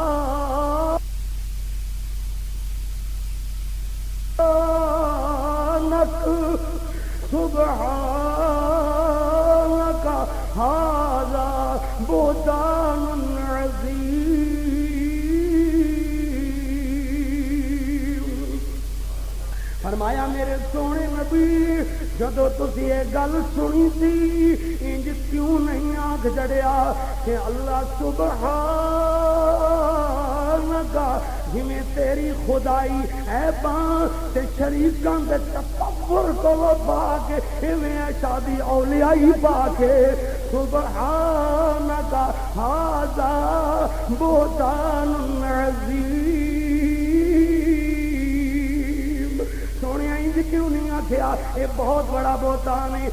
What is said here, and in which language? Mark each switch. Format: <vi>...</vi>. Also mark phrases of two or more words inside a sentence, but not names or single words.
<ar>سُبْحَانَكَ هَذَا بُهْتَانٌ عَظِيمٌ.</ar> <pa>فرمایا میرے سونے نبی جدو تسی یہ گل سنی سی انج کیوں نہیں آنکھ جڑیا کہ اللہ سبحانک جویں تیری خدائی عیباں تے شریکاں دے تکبر کو پا کے ایویں شادی اولیائی پا کے</pa> <ar>سبحانک ھذا بہتان عظیم.</ar> <pa>سونے انج کیوں نہیں آکھیا</pa> <ur>یہ بہت بڑا بہتان ہے.</ur>